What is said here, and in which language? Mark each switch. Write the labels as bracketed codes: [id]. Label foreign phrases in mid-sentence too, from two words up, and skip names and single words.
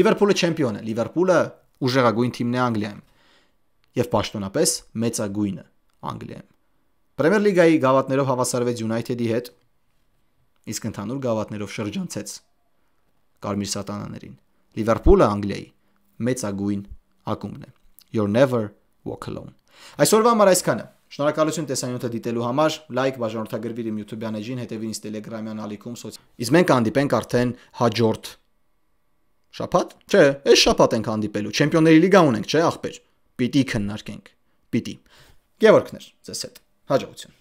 [hy] Լիվերպուլը չեմպիոն է, Լիվերպուլը ուժեղագույն թիմն է Անգլիայում։ եւ պաշտոնապես մեծագույնը Անգլիայում։ Պրեմիեր լիգայի գավաթներով հավասարվեց United-ի հետ, իսկ ընդհանուր գավաթներով շրջանցեց Կարմիր սատանաներին։ Լիվերպուլը Անգլիայի մեծագույն ակումբն է։ [en] You're never walk alone։ [hy] Այսօրվա համար այսքանը։ Շնորհակալություն տեսանյութը դիտելու համար, լայք, բաժանորդագրվիր իմ YouTube-յան էջին, հետևիր ինձ Telegram-յան ալիքում, Իսկ մենք հանդիպենք արդեն հաջորդ շաբաթ։ Չէ, այս շաբաթ ենք հանդիպելու։ Չեմպիոնների լիգա ունենք, չէ, ախպեր։ Պիտի քննարկենք։ Պիտի։ Գևորգներ, ձեզ հետ։ Հաջողություն։